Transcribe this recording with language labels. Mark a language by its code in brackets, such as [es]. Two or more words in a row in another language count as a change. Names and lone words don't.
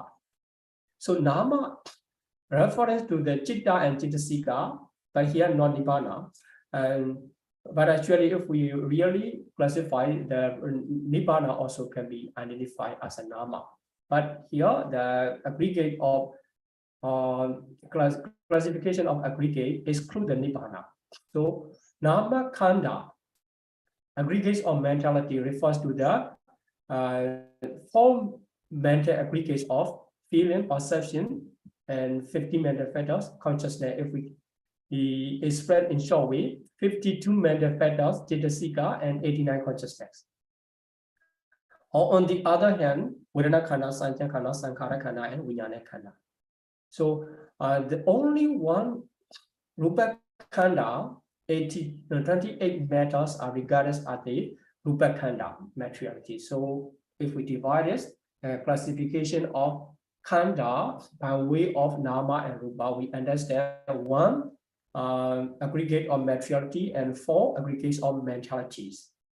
[en] So nama reference to the citta and cittasika, but here not nibbana. But actually, if we really classify, the nibbana also can be identified as a nama. But here, the aggregate of classification of aggregate exclude the nibbana. [pi] So nama khanda, [en] aggregates of mentality, refers to the 4 mental aggregates of feeling, perception, and 50 mental factors, consciousness. If we express in short way, 52 mental factors, cittasika, and 89 consciousness. Or on the other hand, [pi] Vedana khanda, Sankhya khanda, Sankhara khanda, and Vijnana khanda. [en] So the only one [pi] Rupa khanda, [en] 28 matters are regarded as the [pi] Rupa khanda [en] materiality. So if we divide this classification of khanda by way of nama and rupa, we understand 1 aggregate of materiality and 4 aggregates of mentalities.